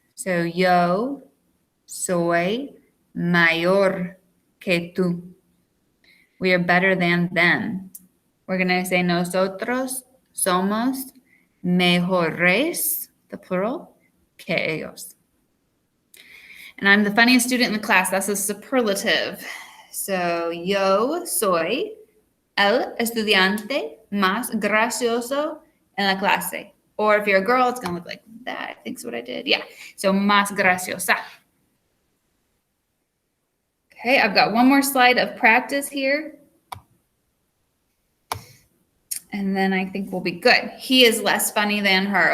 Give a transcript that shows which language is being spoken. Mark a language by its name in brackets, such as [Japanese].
[Spanish] So yo soy mayor que tú. [English] We are better than them. We're going to say [Spanish] nosotros somos mejores, [English] the plural, [Spanish] que ellos. [English] And I'm the funniest student in the class. That's a superlative. [Spanish] So yo soy el estudiante más gracioso en la clase. [English] Or if you're a girl, it's going to look like that. I think is what I did. Yeah. So [Spanish] más graciosa. [English] Okay, I've got one more slide of practice here. And then I think we'll be good. He is less funny than her.